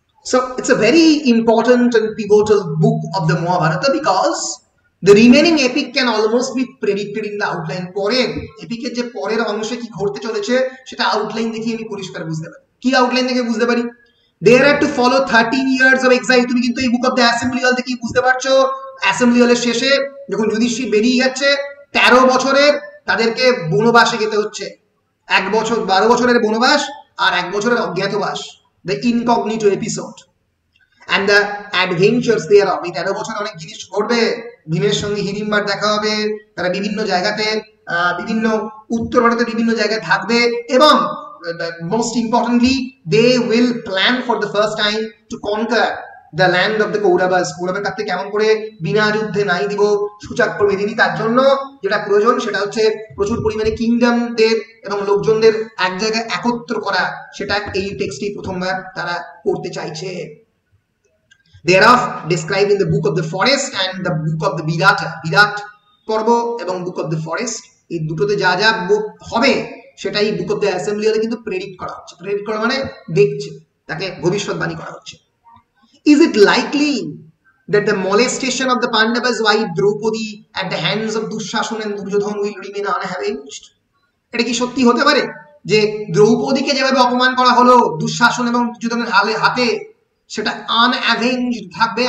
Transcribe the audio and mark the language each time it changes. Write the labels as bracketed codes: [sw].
[en] So it's a very important and pivotal book of the Mahabharata because the remaining epic can almost be predicted in the outline. [bn] পরের এপিকের যে পরের অংশে কি ঘটতে চলেছে সেটা আউটলাইন দেখে আমি পরিষ্কার বুঝতে পারি। কি আউটলাইন দেখে বুঝতে পারি? [en] They had to follow 13 years of exile. [bn] তুমি কিন্তু এই বুক অফ দ্য অ্যাসেম্বলি হল থেকে বুঝতে পারছো, অ্যাসেম্বলি হলের শেষে যখন যুধিষ্ঠির বেরিয়ে যাচ্ছে, 13 বছরের তাদেরকে বনবাসে যেতে হচ্ছে। 1 বছর 12 বছরের বনবাস আর 1 বছরের অজ্ঞাতবাস, [en] the incognito episode and the adventures thereof. [bn] এই 13 বছর অনেক জিনিস ঘটবে। ভীমের সঙ্গে হিড়িম্বার দেখা হবে, তারা বিভিন্ন জায়গাতে, বিভিন্ন উত্তর ভারতের বিভিন্ন জায়গায় থাকবে, এবং [en] most importantly they will plan for the first time to conquer the land of the Kauravas, [bn] কৌরবের কাছে কেমন করে বিনা যুদ্ধে নাই দিব সূচাক্র মেদিনী, তার জন্য যেটা প্রয়োজন সেটা হচ্ছে প্রচুর পরিমাণে কিংডমদের এবং লোকজনদের এক জায়গায় একত্র করা, সেটা এই টেক্সটই প্রথমবার তারা করতে চাইছে। [en] Thereof described in the book of the forest and the book of the Virata, [bn] বিরাট পর্ব এবং বুক অফ দ্য ফরেস্ট, এই দুটোতে যা যা হবে সেটাই বুক অফ দ্য অ্যাসেম্বলি হলে কিন্তু প্রেডিক্ট করা হচ্ছে। প্রেডিক্ট করা মানে দেখছে, তাকে ভবিষ্যৎবাণী করা হচ্ছে। [en] Is it likely that the molestation of the Pandavas' wife Draupadi at the hands of Dushashan and Duryodhan will remain unavenged? [bn] এটা কি সত্যি হতে পারে যে দ্রৌপদীকে যেভাবে অপমান করা হলো দুঃশাসন এবং দুর্যোধনের হাতে, সেটা আনঅ্যাভেঞ্জড থাকবে?